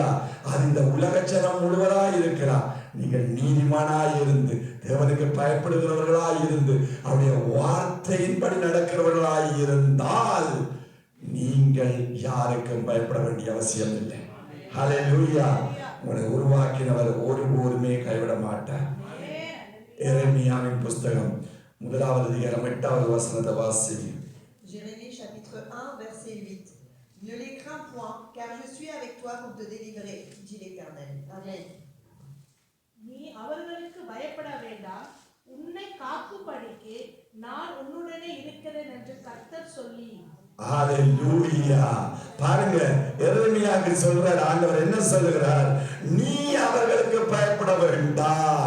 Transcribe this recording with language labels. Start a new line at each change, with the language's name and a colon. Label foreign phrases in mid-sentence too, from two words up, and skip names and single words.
Tamil: அது இந்த உலக ஜனம் முழுவதாய் இருக்கிறார். நீங்கள் நீதிமானாய் இருந்து தேவனுக்கு பயப்படுகிறவர்களாய் இருந்து அவருடைய வார்த்தையின்படி நடக்கிறவர்களாய் இருந்தால் நீங்கள் யாருக்கும் பயப்பட வேண்டிய அவசியம் இல்லை. ஹல்லேலூயா. உங்களை உருவாக்கினவர் ஒருபோதுமே கைவிட மாட்டார். எரேமியாவின் புஸ்தகம் 1வது அதிகாரம் 8வது வசனத்தை வாசிங்க.
French: Jérémie chapitre 1 verset 8. Ne les crains point, car je suis avec toi pour te délivrer, dit l'Éternel. Amen.
Tamil: நீ அவர்களுக்கு பயப்பட வேண்டாம், உன்னை காக்கும்படிக்கு நான் உன்னுடனே இருக்கிறேன் என்று கர்த்தர் சொல்லி. ஹல்லேலூயா. பாருங்க, எரேமியாவுக்கு சொல்றார் ஆண்டவர் என்ன சொல்லுகிறார், நீ அவர்களுக்கு பயப்பட வேண்டாம்.